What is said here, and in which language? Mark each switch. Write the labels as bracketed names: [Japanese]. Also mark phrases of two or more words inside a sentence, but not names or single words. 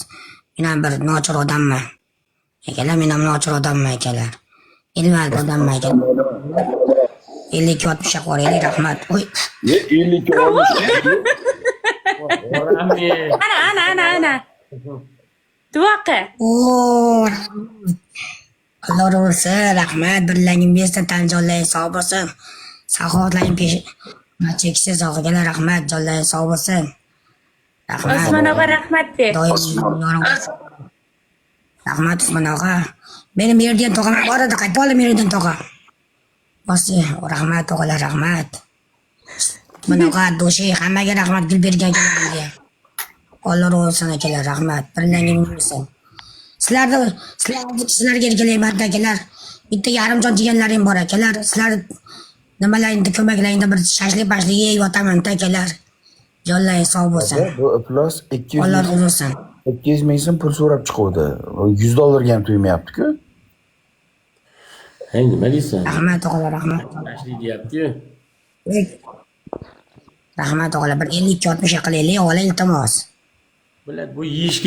[Uzbek] Men ham bir nochor odamman. Akalar, men ham nochor odamman akalar. Ilmat odamman akalar. 50-60 ga qo'yaylik, rahmat. Voy. 50-60. Ana. Duoqa. [Turkish] Allah razı olsun, [Uzbek] rahmat. Birlaringim besdan tan jonlaring sog' bo'lsin. Saxovatlaring cheksiz og'alar, rahmat, jonlaring sog' bo'lsin. Rahmat. Osmon og'a rahmat de. Doim rahmat Usmon og'a. Meni Meridian tog'am bor edi, qaytib oldim Meridian tog'a. Bosi, rahmat og'alar, rahmat. Usmon og'a, do'shi, hammaga rahmat gul bergan akalarga. [Turkish] Allah razı olsun [Uzbek] akalar, rahmat. Birlaringim bo'lsin. Sizlarga erkalayman akalar. Bitta yarimjon deganlarim bor akalar. Sizlar nimalaringda ko'maklaringda bir shashlik-bashlik yeyib yotaman akalar. Jonlaring sog' bo'lsin. Bu plus 200 [Turkish] Allah razı olsun. [Uzbek] 200 ming so'm pul so'rab chiquvdi. $100 ga ham to'ymayapti-ku. Hey, nima deysan? Rahmat og'alar, rahmat. Tashli deyapti-yu. Rahmat og'alar, bir 50-60 ga qilaylik, ola iltimos. Biladi, bu yeyishga